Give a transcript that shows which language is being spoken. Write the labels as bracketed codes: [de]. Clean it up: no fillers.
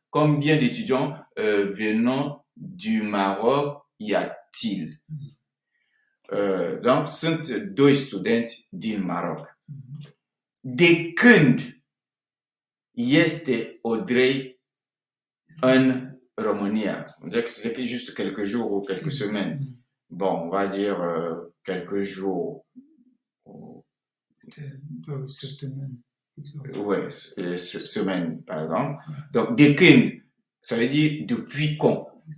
[fr] Combien d'étudiants venant du Maroc y a-t-il? [ro] Donc, sunt 2 studenți din Maroc. De când este Audrey în România? [fr] On dirait que c'est juste quelques jours ou quelques semaines. Bon, on va dire quelques jours. 2 semaines. Oui, semaines, par exemple. Donc, [ro] de când, [fr] ça veut dire depuis quand?